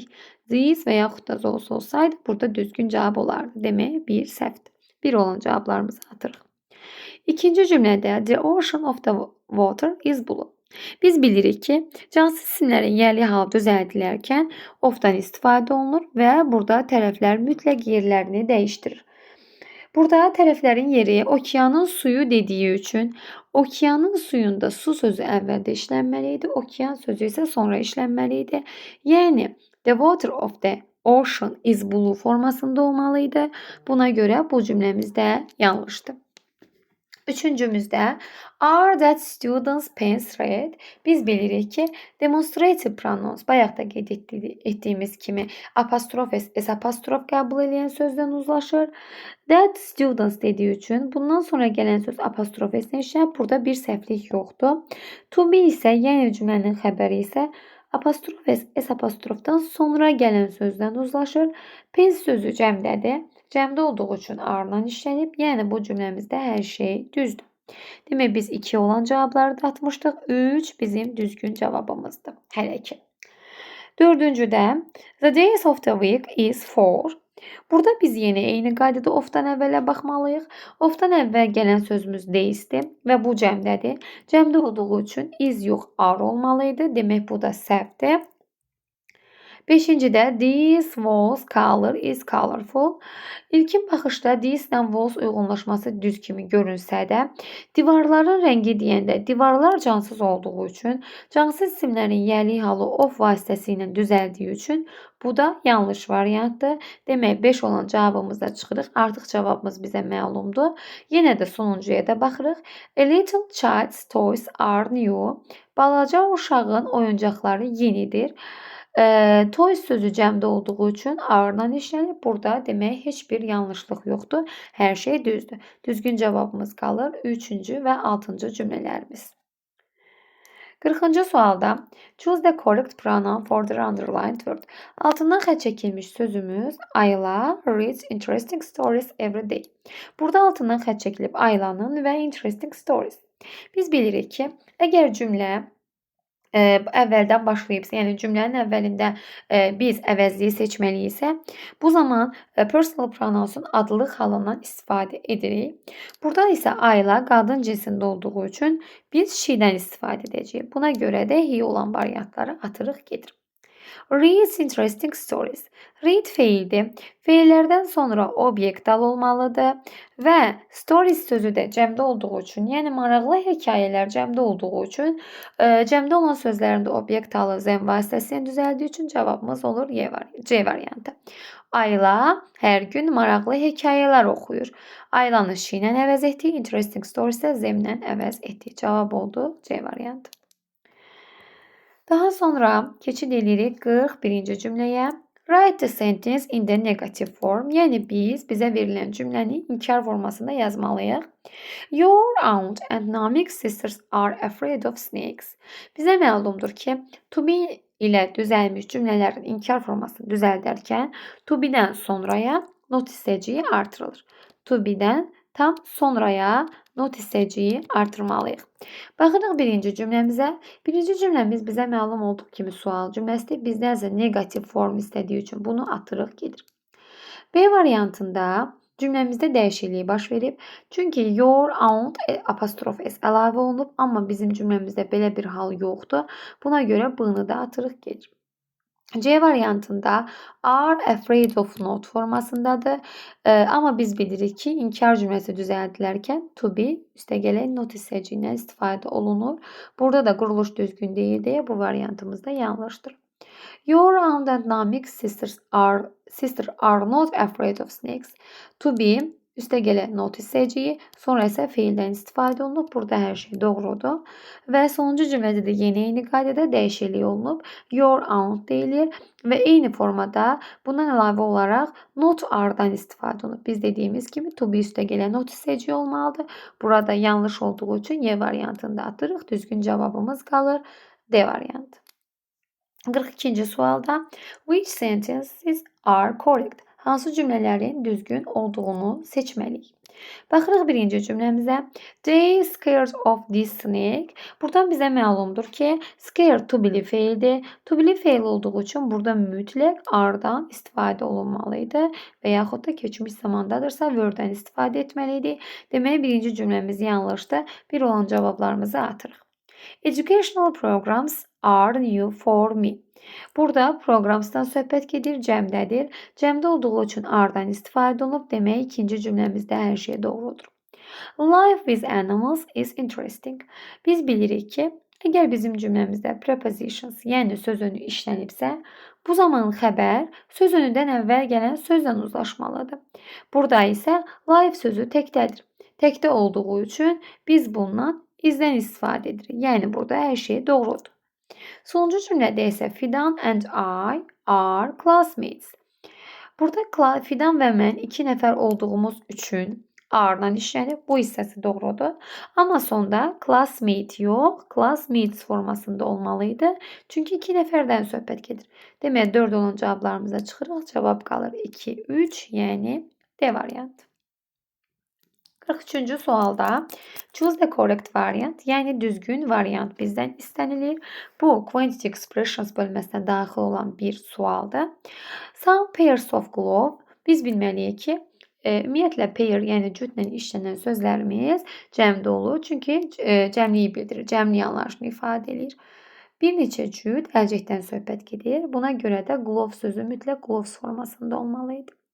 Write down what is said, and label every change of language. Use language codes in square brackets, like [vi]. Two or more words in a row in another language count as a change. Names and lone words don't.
[az] This və yaxud da those olsaydı burada düzgün cavab olardı. Demək, bir səhvdir. Bir olan cavablarımızı atırıq. İkinci cümlədə [en] the ocean of the water is blue. [az] Biz bilirik ki, cansız isimlərin yerli halı düzəldilərkən ofdan istifadə olunur və burada tərəflər mütləq yerlərini dəyişdirir. Burada tərəflərin yeri okeanın suyu dediyi üçün okeanın suyunda su sözü əvvəldə işlənməli idi. Okean sözü isə sonra işlənməli idi. [en] Yəni the water of the ocean is blue [az] formasında olmalı idi. Buna görə bu cümləmiz də yanlışdır. [en] Üçüncümüzdə are that students pens red. [az] Biz bilirik ki [en] demonstrative pronouns [az] bayaq da qeyd etdiyimiz kimi apostrof s apostrof qəbul edən sözdən uzlaşır. [en] That students [az] dediyi üçün bundan sonra gələn söz apostrof s-lə işlənib. Burada bir səhvlik yoxdur. [en] To be [az] isə yəni cümlənin xəbəri isə apostrof s apostrofdan sonra gələn sözdən uzlaşır. Pens sözü cəmdədir. Cəmdə olduğu üçün are-dan işlənib. Yəni bu cümləmizdə hər şey düzdür. Demək biz 2 olan cavabları da atmışdıq. 3 bizim düzgün cavabımızdır. Hələ ki. [en] Dördüncüdə the days of the week is 4. [az] Burada biz yenə eyni qaydada of-dan əvvələ baxmalıyıq. Of-dan əvvəl gələn sözümüz days'dir və bu cəmdədir. Cəmdə olduğu üçün is yox are olmalıydı. Demək bu da səhvdir. [en] Beşincidə this was color is colorful. [az] İlkin baxışda this ilə was uyğunlaşması düz kimi görünsə də, divarların rəngi deyəndə divarlar cansız olduğu üçün, cansız isimlərin yəli halı of vasitəsilə düzəldiyi üçün bu da yanlış variantdır. Demək 5 olan cavabımızda çıxırıq. Artıq cavabımız bizə məlumdur. Yenə də sonuncuya da baxırıq. [en] A little child's toys are new. [az] Balaca uşağın oyuncaqları yenidir. Toys sözü cəmdə olduğu üçün are-dan işlənib. Burada demək heç bir yanlışlıq yoxdur. Hər şey düzdür. Düzgün cavabımız qalır 3-cü və 6-cı cümlələrimiz. 40-cı sualda [en] choose the correct pronoun for the underlined word. [az] Altından xətt çəkilmiş sözümüz [en] Ayla reads interesting stories every day. [az] Burada altından xətt çəkilib Aylanın və [en] interesting stories. [az] Biz bilirik ki, əgər cümlə əvvəldən başlayıbsa, yəni cümlənin əvvəlində biz əvəzliyi seçməliyiksə, bu zaman [en] personal pronouns'un [az] adlıq halından istifadə edirik. Burada isə Ayla qadın cinsində olduğu üçün biz she-dən istifadə edəcəyik. Buna görə də he olan variantları atırıq gedir. [en] Reads interesting stories. [az] Read feildir. Feillərdən sonra obyekt dal olmalıdır və stories sözü də cəmdə olduğu üçün, yəni maraqlı hekayələr cəmdə olduğu üçün, cəmdə olan sözlərin də obyekt dalı zəm vasitəsilə düzəldiyi üçün cavabımız olur C variantı. Ayla hər gün maraqlı hekayələr oxuyur. Aylanı she ilə əvəz etdik, [en] interesting stories [az] də zəmlə əvəz etdik. Cavab oldu C variantı. Daha sonra keçid edirik 41-ci cümləyə. [en] Write the sentence in the negative form. [az] Yəni biz bizə verilən cümləni inkar formasında yazmalıyıq. [en] Your aunt and Namik sisters are afraid of snakes. [az] Bizə məlumdur ki, [en] to be [az] ilə düzəlmiş cümlələrin inkar formasını düzəldərkən [en] to be-dən [az] sonraya not hissəciyi artırılır. [en] To be-dən [az] tam sonraya not hissəciyi artırmalıyıq. Baxırıq birinci cümləmizə. Birinci cümləmiz bizə məlum olduğu kimi sual cümləsidir. Bizdən negativ form istədiyi üçün bunu atırıq gedir. B variantında cümləmizdə dəyişiklik baş verib. Çünki [en] your aunt [az] apostrof s əlavə olunub, amma bizim cümləmizdə belə bir hal yoxdur. Buna görə bunu da atırıq gedir. C variantında [en] are afraid of not [az] formasındadır. Amma biz bilirik ki, inkar cümləsi düzəldilərkən [en] to be [az] üstəgələk not hissəciyindən istifadə olunur. Burada da quruluş düzgün deyil deyə bu variantımız da yanlışdır. [en] Your aunt and Namik sister are not afraid of snakes. To be [az] üstəgələk not hissəciyi, sonra isə feildən istifadə olunub. Burada hər şey doğrudur. Və sonuncu cümlədə də eyni qaydada dəyişiklik olunub. [en] Your aunt [az] deyilir və eyni formada bundan əlavə olaraq [en] not are-dan [az] istifadə olunub. Biz dediyimiz kimi [en] to be [az] üstəgələk not hissəciyi olmalıdır. Burada yanlış olduğu üçün Y variantında atırıq. Düzgün cavabımız qalır D variantı. 42-ci sualda [en] which sentences are correct? [az] Hansı cümlələrin düzgün olduğunu seçməliyik. Baxırıq birinci cümləmizə. [en] They scared of this snake. [az] Buradan bizə məlumdur ki, [en] scared to be feildir. To be [az] feil olduğu üçün burada mütləq are-dan istifadə olunmalıydı və yaxud da keçmiş zamandadırsa word-dən istifadə etməliydik. Demək birinci cümləmiz yanlışdır. Bir olan cavablarımızı atırıq. [en] Educational programs are new for me. [az] Burada proqramsdan söhbət gedir, cəmdədir. Cəmdə olduğu üçün are-dan istifadə olunub. Demək, ikinci cümləmizdə hər şey doğrudur. [en] Life with animals is interesting. [az] Biz bilirik ki, əgər bizim cümləmizdə prepositions, yəni söz önü işlənibsə, bu zaman xəbər söz önündən əvvəl gələn sözlə uzlaşmalıdır. Burada isə life sözü təkdədir. Təkdə olduğu üçün biz bundan izdən istifadə edirik. Yəni burada hər şey doğrudur. Sonuncu cümlədə isə [en] Fidan and I are classmates. [az] Burada Fidan və mən 2 nəfər olduğumuz üçün are-dan işlənib. Bu hissəsi doğrudur. Amma sonda classmate yox, classmates formasında olmalıydı. Çünki 2 nəfərdən söhbət gedir. Demək, 4 olan cavablarımıza çıxırıq. Cavab qalır 2, 3, yəni D variantı. 43-cü sualda [en] choose the correct variant, [az] yəni düzgün variant bizdən istənilir. Bu [en] quantity expressions [az] bölməsinə daxil olan bir sualdır. [en] Some pairs of glove. [az] Biz bilməliyik ki, ümumiyyətlə pair, yəni cütlə işlənən sözlərimiz cəmdə olur. Çünki cəmliyi bildirir, cəmli anlayışını ifadə edir. Bir neçə cüt əlcəkdən söhbət gedir. Buna görə də glove sözü mütləq gloves formasında olmalıydı.